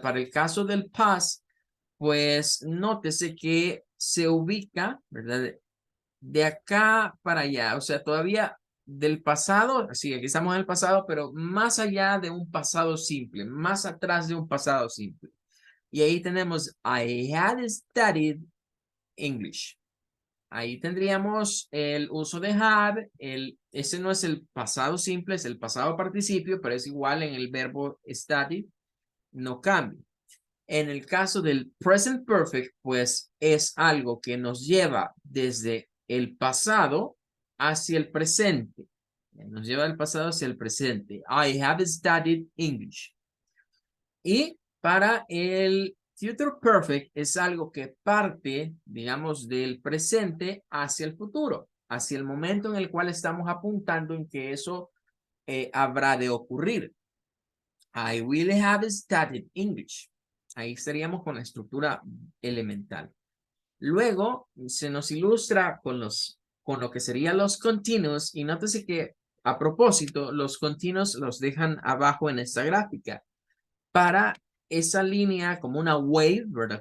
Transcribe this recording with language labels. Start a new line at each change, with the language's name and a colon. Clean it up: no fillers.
Spanish: Para el caso del past, pues nótese que se ubica, ¿verdad? De acá para allá, o sea, todavía del pasado, sí, aquí estamos en el pasado, pero más allá de un pasado simple, más atrás de un pasado simple. Y ahí tenemos,
English: I had studied English.
Spanish: Ahí tendríamos el uso de had. Ese no es el pasado simple, es el pasado participio, pero es igual en el verbo study. No cambia. En el caso del present perfect, pues es algo que nos lleva desde el pasado hacia el presente. Nos lleva del pasado hacia el presente.
English: I have studied English.
Spanish: Y para el future perfect es algo que parte, digamos, del presente hacia el futuro, hacia el momento en el cual estamos apuntando en que eso habrá de ocurrir.
English: I will have studied English.
Spanish: Ahí estaríamos con la estructura elemental. Luego se nos ilustra con lo que serían los continuos, y nótese que a propósito los continuos los dejan abajo en esta gráfica para esa línea como una wave, ¿verdad?